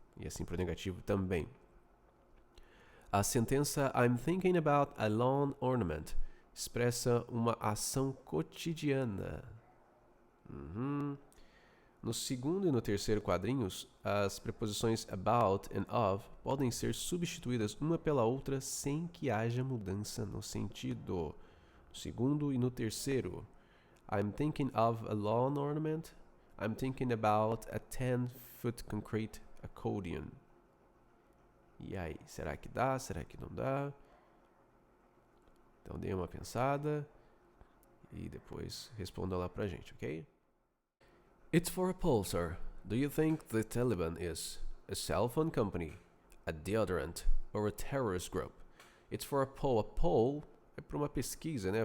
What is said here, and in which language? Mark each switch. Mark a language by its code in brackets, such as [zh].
[pt] E assim para o negativo também. A sentença [en] I'm thinking about a lawn ornament [pt] expressa uma ação cotidiana. No segundo e no terceiro quadrinhos, as preposições about e of podem ser substituídas uma pela outra sem que haja mudança no sentido. No segundo e no terceiro. [en] I'm thinking of a lawn ornament. I'm thinking about a 10-foot concrete accordion. [pt] E aí, será que dá? Será que não dá? Então dê uma pensada e depois responda lá pra gente, ok? [en] It's for a poll, sir. Do you think the Taliban is a cell phone company, a deodorant, or a terrorist group? It's for a poll. A poll [pt] é para uma pesquisa, né?